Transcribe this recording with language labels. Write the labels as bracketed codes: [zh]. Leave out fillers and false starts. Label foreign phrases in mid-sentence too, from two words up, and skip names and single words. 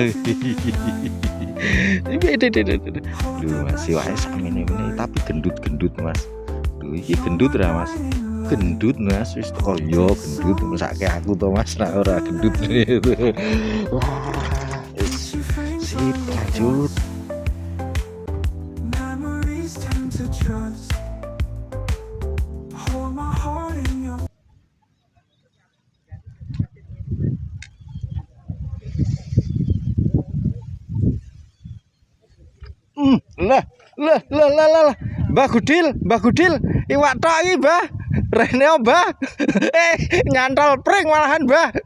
[jv] Duh, masih wae sakmene tapi gendut mas. Duh, iki gendut ra mas. Gendut mas, wis kaya gendut mesake aku to mas, ora gendut. Wah, sip, lanjut. [en] Memories tend to trust. Hold my heart in your [jv] Lah. Mbah Gudil, iwak tok iki, Mbah. Rene, Mbah. Nyantol pring malahan, Mbah.